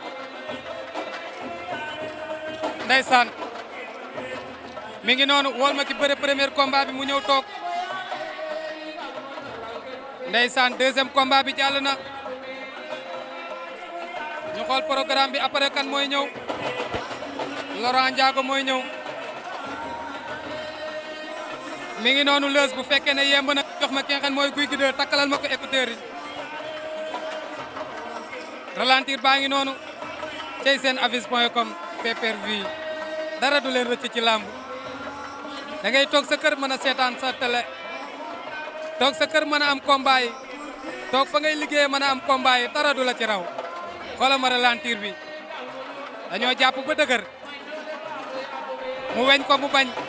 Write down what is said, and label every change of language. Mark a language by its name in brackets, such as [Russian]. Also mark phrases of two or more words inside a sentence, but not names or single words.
[Wolof] ndeysaan mi ngi noonu wol ma ki bëre [French] premier combat [Wolof] bi mu ñëw toog ndeysaan [French] deuxième combat [Wolof] bi jàll na ñu xool programme bi après kan mooy ñëw Laurent Ndiago mooy ñëw mi ngi noonu Leuz bu fekkee ne yemb na jox ma ki nga xam mooy Gouye Gui 2 takkalal ma ko écouteur yi ralentir baa ngi noonu cey seen avis.com pay-per-view dara du leen rëcc ci làmb da ngay toog sa kër mën a seetaan sa télé toog sa kër mën a am combat yi toog fa ngay liggéeyee mën a am combat yi dara du la ci raw xoolal ma ralentir bi dañoo jàpp ba dëgër mu weñ ko mu bañ